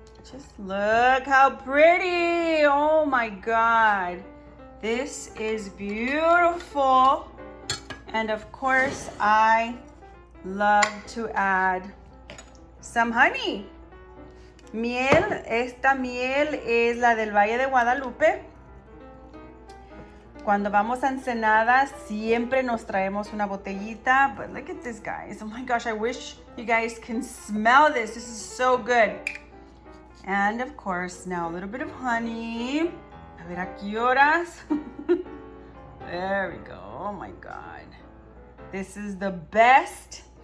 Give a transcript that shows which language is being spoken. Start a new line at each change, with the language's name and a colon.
English: Just look how pretty. Oh my God. This is beautiful. And of course, I love to add some honey.
Spanish: Miel. Esta miel es la del Valle de Guadalupe. Cuando vamos a Ensenada, siempre nos traemos una botellita.
English: But look at this, guys. Oh my gosh, I wish you guys can smell this. This is so good. And of course, now a little bit of honey.
Spanish: A ver, ¿a qué horas?
English: There we go. Oh my God. This is the best.